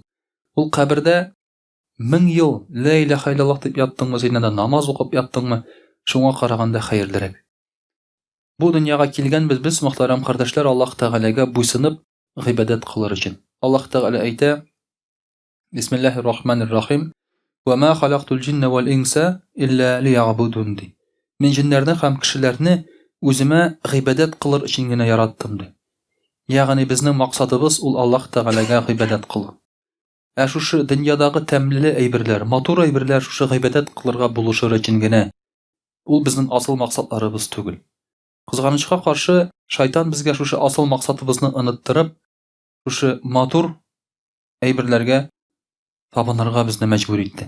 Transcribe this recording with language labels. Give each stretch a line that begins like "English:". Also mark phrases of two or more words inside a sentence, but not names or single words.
Tatar: Ул кабердә 1000 ел
Arabic: لا إله إلا الله
Tatar: дип яттыңмы, зиннәдә намаз укып яттыңмы, шуңа караганда хәерлерәк. Бу дөньяга килгәнбез без, мөхтәрәм кардәшләр, Аллаһ Тәгаләгә буйсынып гыйбадәт кылыр өчен. Аллаһ Тәгалә әйтә:
Arabic: بسم الله الرحمن الرحيم. وما خلقت الجن والإنس إلا ليعبدون.
Tatar: Мин җиннәрне һәм кешеләрне үземә гыйбадәт кылыр өчен генә яраттым ди. Ягъни безнең максатыбыз ул Аллаһ Тәгаләгә гыйбадәт кылу. Шушы дөньядагы тәмле әйберләр, матур әйберләр шушы гыйбадәт кылырга булышыр өчен генә. Ул безнең асыл максатларыбыз түгел. Кызганычка каршы, шайтан безгә шушы асыл максатыбызны оныттырып, шушы матур әйберләргә табынырга безне мәҗбүр итте.